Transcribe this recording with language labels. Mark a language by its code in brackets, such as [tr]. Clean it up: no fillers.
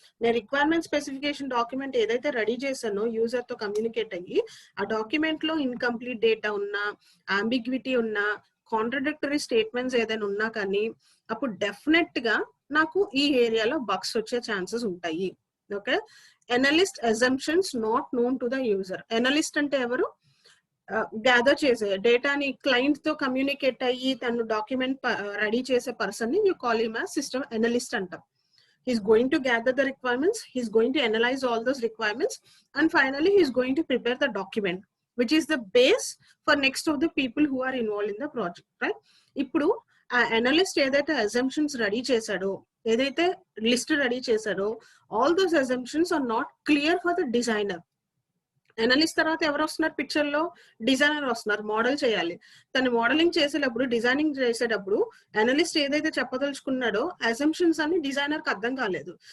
[te] నేను requirement specification document ఏదైతే ready చేశానో యూజర్ తో కమ్యూనికేట్ అయ్యి, ఆ డాక్యుమెంట్ లో ఇన్కంప్లీట్ డేటా ఉన్నా, అంబిగ్విటీ ఉన్నా, కాంట్రాడిక్టరీ స్టేట్మెంట్స్ ఏదైనా ఉన్నా కానీ అప్పుడు డెఫినెట్ గా నాకు ఈ ఏరియాలో బగ్స్ వచ్చే ఛాన్సెస్ ఉంటాయి. [en] Okay, analyst assumptions not known to the user. [te] Analyst అంటే ఎవరు? గ్యాదర్ చేసే డేటాని క్లయింట్ తో కమ్యూనికేట్ అయ్యి తను డాక్యుమెంట్ రెడీ చేసే పర్సన్ ని [en] you call him as system analyst [te] అంటాం. [en] He's going to gather the requirements, he's going to analyze all those requirements, and finally he's going to prepare the document which is the base for next of the people who are involved in the project, right? [te] ఇప్పుడు ఆ analyst ఏదైతే assumptions ready చేశాడో, ఏదైతే list ready చేశాడో, [en] All those assumptions are not clear for the designer. [te] Analyst తర్వాత ఎవరు వస్తున్నారు picture లో? డిజైనర్ వస్తున్నారు, మోడల్ చేయాలి. తను మోడలింగ్ చేసేటప్పుడు, డిజైనింగ్ చేసేటప్పుడు అనలిస్ట్ ఏదైతే చెప్పదలుచుకున్నాడో అజంప్షన్స్ అని డిజైనర్ కి అర్థం కాలేదు.